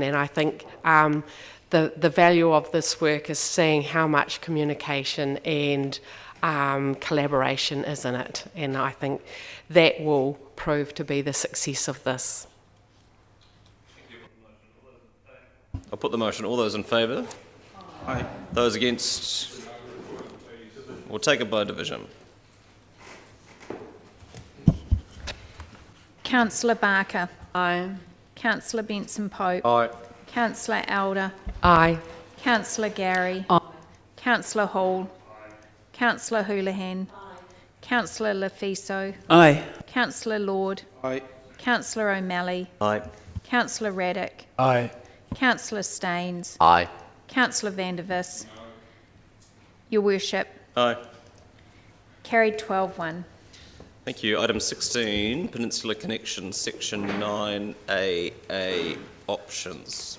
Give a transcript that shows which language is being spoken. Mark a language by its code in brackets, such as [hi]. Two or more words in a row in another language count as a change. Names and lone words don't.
[en] And I think the value of this work is seeing how much communication and collaboration is in it, and I think that will prove to be the success of this. I'll put the motion. All those in favour? Aye. Those against? We'll take it by division. Councillor Barker. Aye. Councillor Benson Pope. Aye. Councillor Elder. Aye. Councillor Gary. Aye. Councillor Hall. Councillor Houlihan. Aye. Councillor Lefiso. Aye. Councillor Lord. Aye. Councillor O'Malley. Aye. Councillor Raddick. Aye. Councillor Staines. Aye. Councillor Vandervis. Your Worship. Aye. Carried 12-1. Thank you. Item 16, Peninsula Connection, Section 9AA options.